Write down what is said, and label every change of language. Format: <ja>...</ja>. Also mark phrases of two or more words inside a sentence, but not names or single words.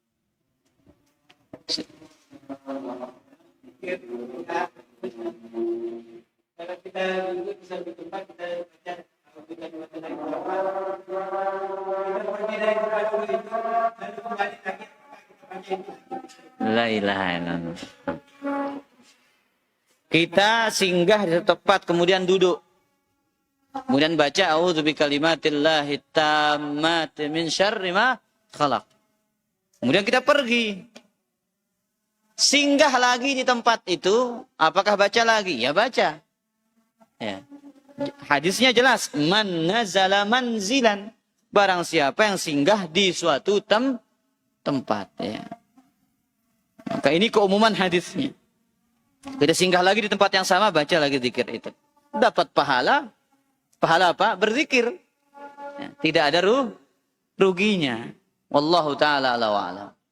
<id>Kalau kita duduk bisa di tempat kita baca, kalau kita di tempat lain kita pergi dari tempat dulu itu lalu kembali lagi kita baca itu.</id> <ar>لا إله إلا الله.</ar> <id>Kita singgah di tempat kemudian duduk. Kemudian baca</id> <ar>أعوذ بكلمات الله التامات من شر ما خلق.</ar> <id>Kemudian kita pergi. Singgah lagi di tempat itu, apakah baca lagi? Ya baca. Ya. Hadisnya jelas,</id> <ar>من نزل منزلا.</ar> <id>Barang siapa yang singgah di suatu tempat, ya. Maka ini keumuman hadisnya. Kita singgah lagi di tempat yang sama, baca lagi zikir itu. Dapat pahala. Pahala apa? Berzikir. Ya, tidak ada ruginya.</id> <ar>والله تعالى على وأعلى.</ar>